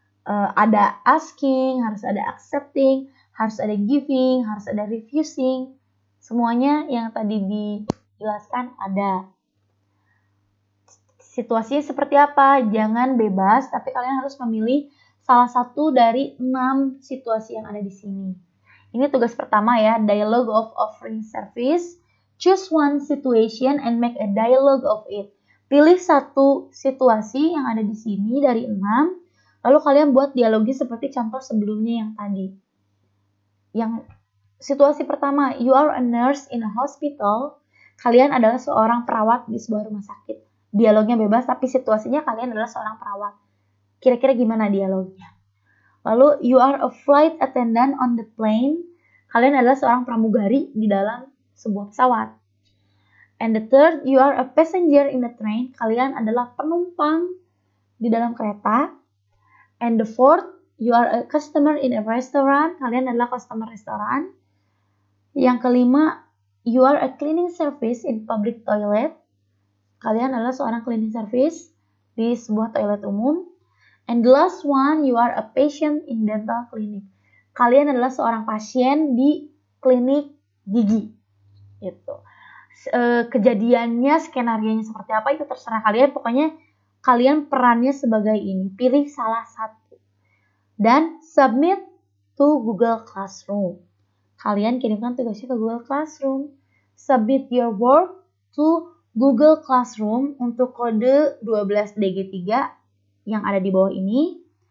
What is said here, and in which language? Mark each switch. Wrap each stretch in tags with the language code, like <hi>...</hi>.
<id>Ada asking, harus ada accepting, harus ada giving, harus ada refusing. Semuanya yang tadi dijelaskan ada. Situasinya seperti apa? Jangan bebas, tapi kalian harus memilih salah satu dari 6 situasi yang ada di sini. Ini tugas pertama ya,</id> <en>dialogue of offering service. Choose one situation and make a dialogue of it.</en> <id>Pilih satu situasi yang ada di sini dari 6. Lalu kalian buat dialognya seperti contoh sebelumnya yang tadi. Yang situasi pertama,</id> <en>you are a nurse in a hospital.</en> <id>Kalian adalah seorang perawat di sebuah rumah sakit. Dialognya bebas, tapi situasinya kalian adalah seorang perawat. Kira-kira gimana dialognya?</id> <en>Lalu, you are a flight attendant on the plane.</en> <id>Kalian adalah seorang pramugari di dalam sebuah pesawat.</id> <en>And the third, you are a passenger in the train.</en> <id>Kalian adalah penumpang di dalam kereta.</id> <en>And the fourth, you are a customer in a restaurant.</en> <id>Kalian adalah customer restoran. Yang kelima,</id> <en>you are a cleaning service in public toilet.</en> <id>Kalian adalah seorang cleaning service di sebuah toilet umum.</id> <en>And the last one, you are a patient in dental clinic.</en> <id>Kalian adalah seorang pasien di klinik gigi. Gitu. Kejadiannya, skenario-nya seperti apa itu terserah kalian. Pokoknya kalian perannya sebagai ini. Pilih salah satu.</id> <en>Dan submit to Google Classroom.</en> <id>Kalian kirimkan tugasnya ke Google Classroom.</id> <en>Submit your work to Google Classroom</en> <id>untuk kode 12DG3 yang ada di bawah ini.</id>